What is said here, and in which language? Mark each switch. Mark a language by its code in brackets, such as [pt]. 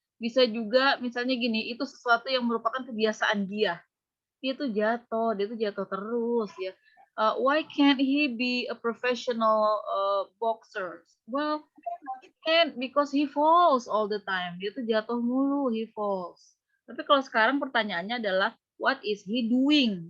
[id] Bisa juga misalnya gini, itu sesuatu yang merupakan kebiasaan dia. Dia tuh jatuh terus ya. [en] Why can't he be a professional boxer? Well, he can't because he falls all the time. [id] Dia tuh jatuh mulu, [en] he falls. [id] Tapi kalau sekarang pertanyaannya adalah [en] what is he doing?